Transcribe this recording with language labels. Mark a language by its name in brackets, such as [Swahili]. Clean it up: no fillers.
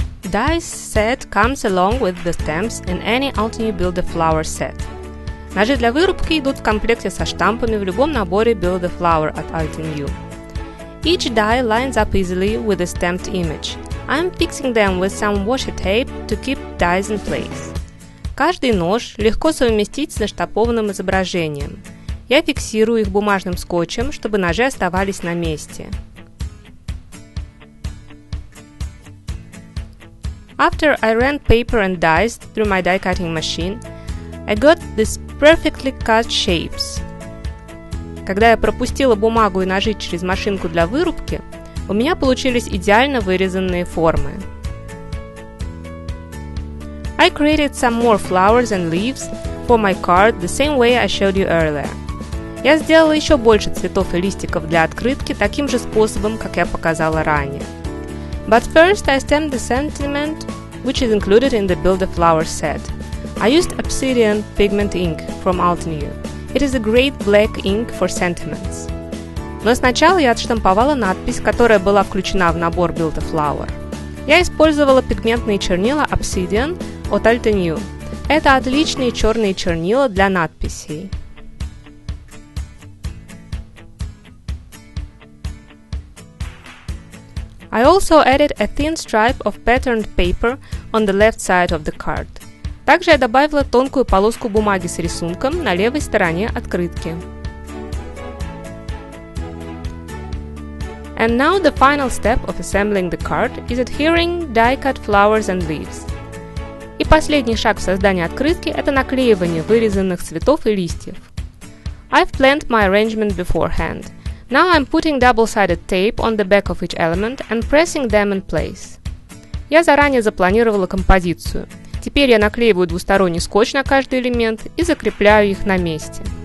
[English] Dies set comes along with the stamps in any Altenew Build-A-Flower set. [Russian] Ножи для вырубки идут в комплекте со штампами в любом наборе Build-A-Flower от Altenew. [English] Each die lines up easily with a stamped image. I'm fixing them with some washi tape to keep dies in place. [Russian] Каждый нож легко совместить с наштампованным изображением. Я фиксирую их бумажным скотчем, чтобы ножи оставались на месте. [English] After I ran paper and dies through my die cutting machine, I got these perfectly cut shapes. [Russian] Когда я пропустила бумагу и ножи через машинку для вырубки, У меня получились идеально вырезанные формы. [English] I created some more flowers and leaves for my card the same way I showed you earlier. [Russian] Я сделала еще больше цветов и листиков для открытки таким же способом, как я показала ранее. [English] But first I stamped the sentiment which is included in the Build a Flower set. I used Obsidian pigment ink from Altenew. It is a great black ink for sentiments. [Russian] Но сначала я отштамповала надпись, которая была включена в набор Build a Flower. Я использовала пигментные чернила Obsidian от Altenew. Это отличные черные чернила для надписей. [English] I also added a thin stripe of patterned paper on the left side of the card. [Russian] Также я добавила тонкую полоску бумаги с рисунком на левой стороне открытки. [English] And now the final step of assembling the card is adhering die-cut flowers and leaves. [Russian] И последний шаг в создании открытки – это наклеивание вырезанных цветов и листьев. [English] I've planned my arrangement beforehand. Now I'm putting double-sided tape on the back of each element and pressing them in place. [Russian] Я заранее запланировала композицию. Теперь я наклеиваю двусторонний скотч на каждый элемент и закрепляю их на месте.